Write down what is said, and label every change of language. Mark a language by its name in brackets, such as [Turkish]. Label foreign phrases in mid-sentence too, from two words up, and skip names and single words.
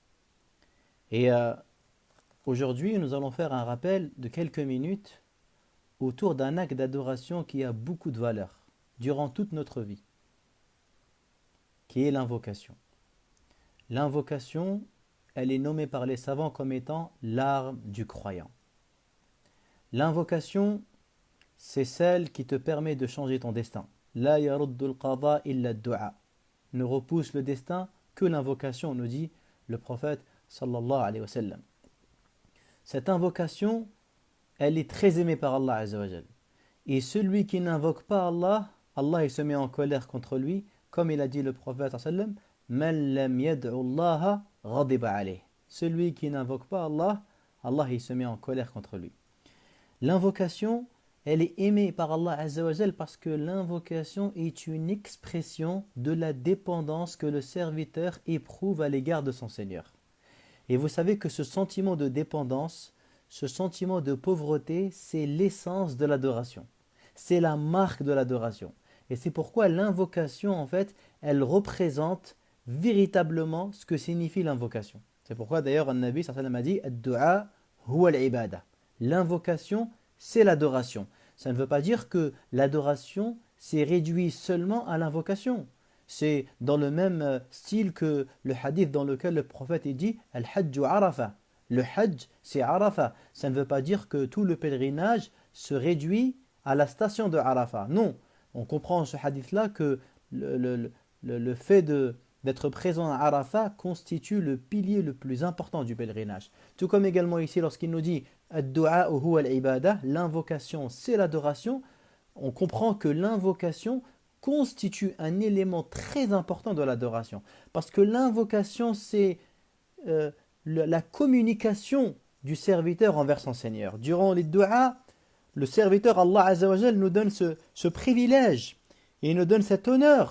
[French] Et aujourd'hui, nous allons faire un rappel de quelques minutes autour d'un acte d'adoration qui a beaucoup de valeur durant toute notre vie, qui est l'invocation. L'invocation, elle est nommée par les savants comme étant l'arme du croyant. L'invocation, c'est celle qui te permet de changer ton destin. [Arabic] لا يرد القضاء إلا الدعاء. [French] Ne repousse le destin que l'invocation, nous dit le prophète [Arabic] صلى الله عليه وسلم. [French] Cette invocation, elle est très aimée par [Arabic] الله عز وجل. [French] Et celui qui n'invoque pas Allah, Allah il se met en colère contre lui, comme il a dit le prophète [Arabic] صلى الله عليه وسلم, من لم يدع الله غضب عليه. [French] Celui qui n'invoque pas Allah, Allah il se met en colère contre lui. L'invocation, elle est aimée par [Arabic] الله عز وجل [French] parce que l'invocation est une expression de la dépendance que le serviteur éprouve à l'égard de son Seigneur. Et vous savez que ce sentiment de dépendance, ce sentiment de pauvreté, c'est l'essence de l'adoration. C'est la marque de l'adoration. Et c'est pourquoi l'invocation, en fait, elle représente véritablement ce que signifie l'invocation. C'est pourquoi d'ailleurs un Nabi [Arabic] صلى الله عليه وسلم [French] a dit [Arabic] الدعاء هو العبادة. [French] L'invocation, c'est l'adoration. Ça ne veut pas dire que l'adoration s'est réduit seulement à l'invocation. C'est dans le même style que le hadith dans lequel le prophète dit [Arabic] الحج عرفة. [French] Le Hajj, c'est Arafa. Ça ne veut pas dire que tout le pèlerinage se réduit à la station de Arafa. Non, on comprend en ce hadith-là que le fait d'être présent à Arafa constitue le pilier le plus important du pèlerinage. Tout comme également ici lorsqu'il nous dit [Arabic] الدعاء هو العبادة, [French] l'invocation c'est l'adoration, on comprend que l'invocation constitue un élément très important de l'adoration. Parce que l'invocation c'est la communication du serviteur envers son Seigneur. Durant les du'a, le serviteur [Arabic] الله عز وجل [French] nous donne ce privilège et il nous donne cet honneur.